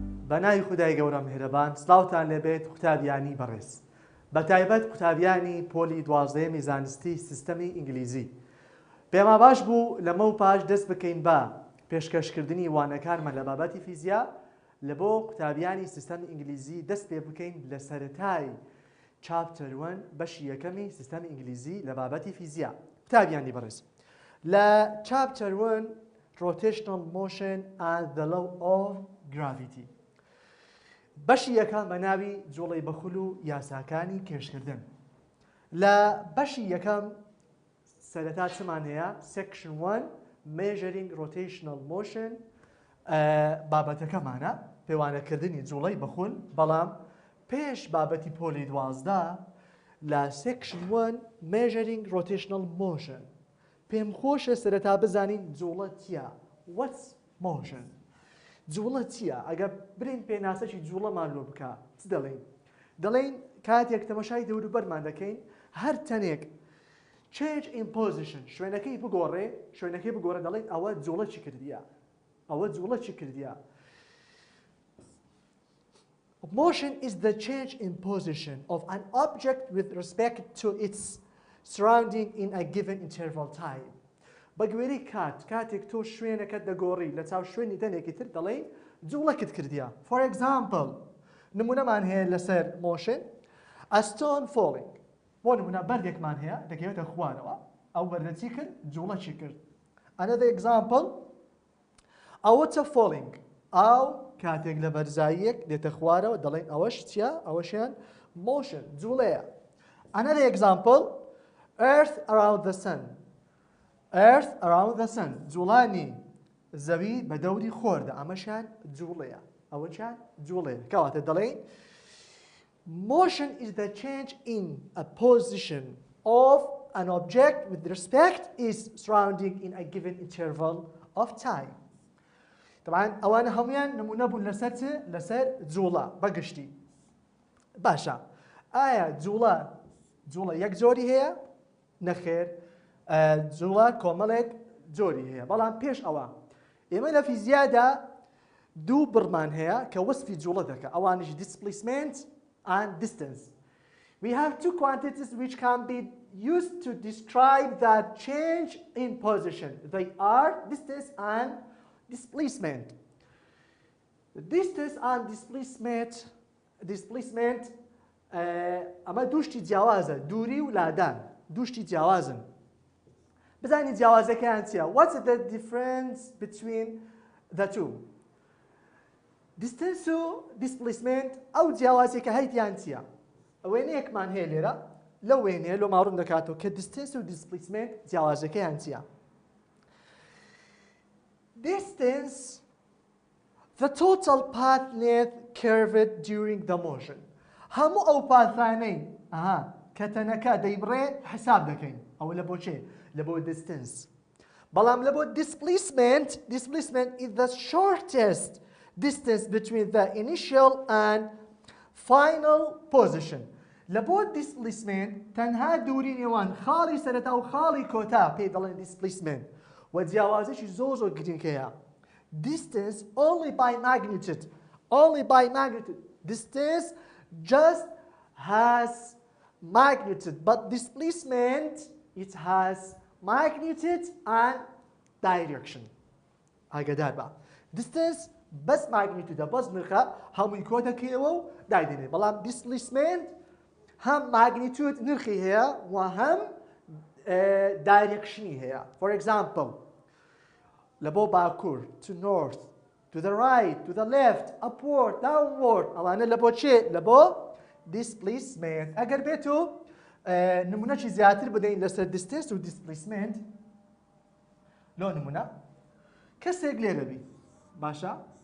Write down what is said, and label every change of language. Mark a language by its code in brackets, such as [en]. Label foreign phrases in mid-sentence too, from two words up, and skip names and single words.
[ckb] بەناوی خودای گەورە میهرەبان سڵاوتان لێبێت قوتابیانی بەڕێز بەتایبەت قوتابیانی پۆلی 12 زانستی سیستەمی ئینگلیزی پێما باش بوو لەمە و پاش دەست بکەین بە پێشکەشکردنی وانەکانمان لە بابەتی فیزیا لە بۆ قوتابیانی سیستەمی ئینگلیزی دەست پێ بکەین لە سەرەتای چاپتەر 1 بەشی یەکەمی سیستەمی ئینگلیزی لە بابەتی فیزیا قوتابیانی بەڕێز لە چاپتەر 1 [en] rotational motion and the law of gravity [ckb] بەشی یەکەم بە ناوی جوڵەی بەخول و یاساکانی کێشکردن لە بەشی یەکەم سەرەتا چمان هەیە [en] section 1 measuring rotational motion [ckb] بابەتەکەمانە پێوانەکردنی جوڵەی بەخول بەڵام پێش بابەتی پۆلی 12 لە [en] section 1 measuring rotational motion [ckb] پێم خۆشە سەرەتا بزانین جوڵە چییە [en] what's motion [ckb] جوڵە چییە ئەگە برین پێناسەی جوڵەمان لۆ بکە چ دەڵێن کاتێک تەماشای دەوروبەرمان دەکەین هەر تەنێک [en] change in position [ckb] شوێنەکەی بگۆڕێ دەڵێن ئەوە جوڵە چی کردیە [en] Motion is the change in position of an object with respect to its surrounding in a given interval time. [ckb] بەگوێرەی کاتێک تۆ شوێنەکەت دەگۆڕی لە چاو شوێنی تەنێکی تر دەڵێن جوڵەکت کردیە. [en] For example, [ckb] نمونەمان هەیە لەسەر [en] motion, a stone falling. [ckb] بۆ نمونە بەردێکمان هەیە دەکەوێتە خوارەوە ئەو بەردە چی کرد؟ جوڵە چی کرد؟ [en] Another example, a water falling. [ckb] ئەو کاتێک لە بەرزاییەک دێتە خوارەوە دەڵێن ئەوەش چییە؟ ئەوەشیان motion جوڵەیە. [en] Another example, Earth around the sun. Earth around the sun. [ckb] جوڵانی زەوی بە دەوری خۆردا ئەمەشان جوڵەیە. ئەوەشان جوڵەیە. کەواتە دەڵێن [en] motion is the change in a position of an object with respect is surrounding in a given interval of time. [ckb] طبعا ئەوانە هەمویان نمونە بوون لەسەر جوڵە بەگشتی. باشە. ئایا جوڵە یەک جۆری هەیە؟ نەخێر. جوڵە کۆمەڵێک جۆری هەیە. بەڵام پێش ئەوە ئێمە لە فیزیادا دوو بڕمان هەیە کە وەسفی جوڵە دەکە. [en] ئەوانش displacement and distance. We have two quantities which can be used to describe that change in position. They are distance and displacement. Distance and displacement [ckb] ئەمە دووشتی جیاوازە دووری و لادان دووشتی جیاوازن بزانین جیاوازەکەیان چییە [en] What's the difference between the two Distance [ckb] و displacement ئەو جیاوازێکە هەیتیان چییە وێنەیەکمان هەیە لێرە لەو وێنەیە لۆ ماڕوون دەکاتەوە کە distance و displacement جیاوازەکەیان چییە [en] Distance the total path length curved during the motion [ckb] هەموو ئەو پاسانەی کە تەنەکە دەیبڕێ حساب دەکەین ئەوە لە بۆ چێ لە بۆ distance بەڵام لە بۆ displacement [en] is the shortest distance between the initial and final position [ckb] لە بۆ displacement تەنها دووری نێوان خاڵی سەرەتا و خاڵی کۆتا پێی دەڵێن displacement و جیاوازەشی زۆر گرنگەیە [en] distance only by magnitude distance just has magnitude but displacement it has magnitude and direction [ckb] ئاگاداربە distance بەس magnitude بەس نرخە هەمووی کۆتەکەیەوە و دایدێنێ بەڵام displacement هەم magnitude نرخی هەیە و هەم directionی هەیە [en] for example [ckb] لە بۆ باکوور [en] to north to the right to the left upward downward [ckb] ئەوانە لە بۆ چێ لە بۆ displacement ئەگەر بێت و نمونەکی زیاتر بدەین لەسەر distance و displacement لۆ نمونە کەسێک لێرە بی باشە